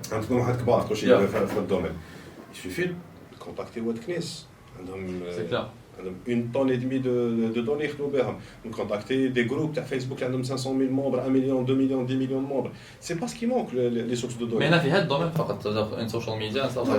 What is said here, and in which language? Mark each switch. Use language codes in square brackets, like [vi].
[ar] عندكم طموحات كبار كل شيء في الدومين. [fr] Il suffit de contacter WordKness. C'est clair. [ar] عندهم [fr] une tonne et demie de données [ar] يخدموا بهم. [fr] Contacter des groupes [ar] تاع فيسبوك اللي عندهم [fr] 500 000 membres, 1 million, 2 millions, 10 millions de membres. C'est pas ce qui manque les sources de données. Mais [ar] هنا في هذا الدومين فقط ان سوشيال ميديا